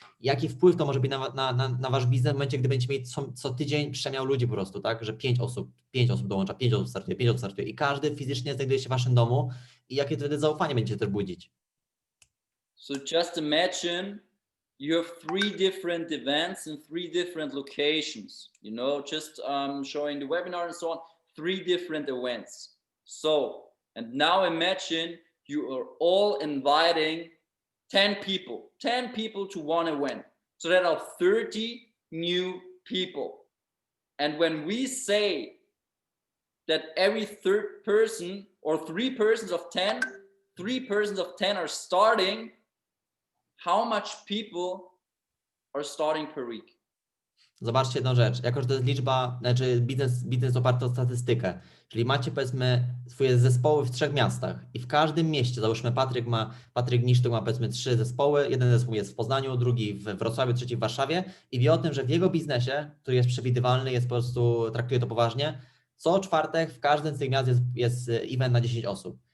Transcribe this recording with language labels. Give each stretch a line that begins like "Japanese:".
Polish: Jaki wpływ to może być na wasz biznes w momencie, gdy będziecie mieć co tydzień przemiał ludzi po prostu, tak? Że 5 osób dołącza, 5 osób startuje i każdy fizycznie znajduje się w waszym domu i jakie wtedy zaufanie będziecie też budzić.
English: So just imagine you have 3 different events in 3 different locations, you know, just showing the webinar and so on, 3 different events. So, and now imagine you are all inviting 10 people to one event. So that are 30 new people. And when we say that every third person or 3 persons of 10, 3 persons of 10 are starting, how much people are starting per week?
Polish: Zobaczcie jedną rzecz, jako że to jest liczba, znaczy biznes oparty o statystykę, czyli macie, powiedzmy, swoje zespoły w 3 miastach i w każdym mieście, załóżmy Patryk Nisztuk ma, powiedzmy, 3 zespoły, jeden zespół jest w Poznaniu, drugi w Wrocławiu, trzeci w Warszawie i wie o tym, że w jego biznesie, który jest przewidywalny, jest po prostu, traktuje to poważnie, co czwartek w każdym z tych miast jest event na 10 osób.